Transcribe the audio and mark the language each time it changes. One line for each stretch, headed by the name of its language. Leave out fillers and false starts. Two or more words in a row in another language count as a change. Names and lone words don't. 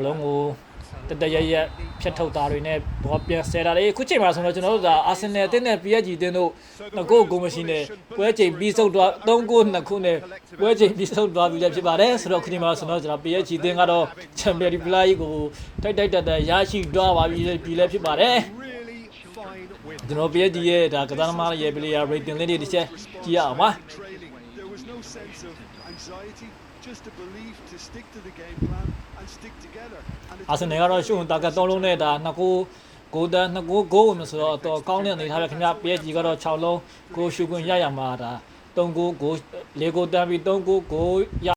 Burmese: လုံးကိုတရရဖြတ်ထုတ်တာတွေနဲ့ဘောပြန်ဆဲတာလေအခုချိန်မှာဆိုတော့ကျွန်တော်တို့ကအာဆင်နယ်အသင်းနဲ့ PSG အသင်းတို့ငကိုဂိုးမရှိနဲ့ပွဲချိန်ပြီးဆုံးသွား3ဂိုး2ခုနဲ့ပွဲချိန်ပြီးဆုံးသွားပြီလည်းဖြစ်ပါတယ်ဆိုတော့ခုချိန်မှာဆိုတော့ကျွန်တော် PSG အသင်းကတော့ချန်ပီယံဖလားကြီးကိုတိုက်တက်ရရှိသွားပါပြီလည်းဖြစ်ပါတယ်ကျွန်တော် PSG ရဲ့ဒါကစားသမားရဲ့
English: player rating
Burmese: လေးတွေတစ်ချက်ကြည့်ရအောင်ပါ
English: just to believe to stick to the game plan and stick together and
Burmese: အာဆင်နယ်ကတော့ရှုံတာက3လုံးနဲ့ဒါ2ဂိုးဂိုးတန်း2ဂိုးဝင်ဆိုတော့တော့ကောင်းတဲ့အနေထားပဲခင်ဗျ PSG ကတော့6လုံးဂိုးရှုခွင့်ရရမှာဒါ3ဂိုး4ဂိုးတန်းပြီး3ဂိုးရ